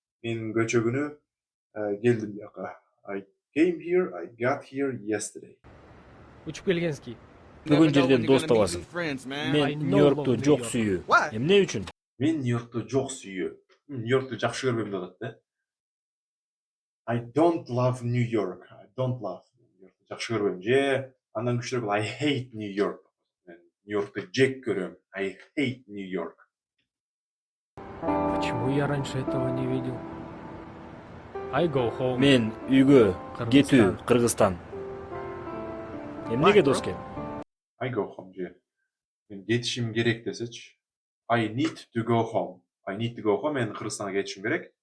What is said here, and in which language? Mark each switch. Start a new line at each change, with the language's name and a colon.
Kyrgyz: Мен көчө күнү келдим бияка.
English: I came here, I got here yesterday.
Kyrgyz: Учуп келгенский. Бүгүн жерден дос табасың. Мен Нью-Йоркту жок сүйүү. Эмне үчүн? Мен Нью-Йоркту жок сүйүү. Нью-Йоркту жакшы көрбөйм деп атат да.
English: I don't love New York.
Kyrgyz: Нью-Йоркту жакшы көрбөйм. Же андан күчтүүрөөк
English: I hate New York.
Kyrgyz: Мен Нью-Йоркту жек көрөм.
English: I hate New York.
Russian: Почему я раньше этого не видел?
English: I go home.
Kyrgyz: Мен үйгө кетүү, Кыргызстан. Эмнеге дос кел?
English: I go home же.
Kyrgyz: Мен кетишим керек десечи.
English: I need to go home.
Kyrgyz: Мен Кыргызстанга кетишим керек.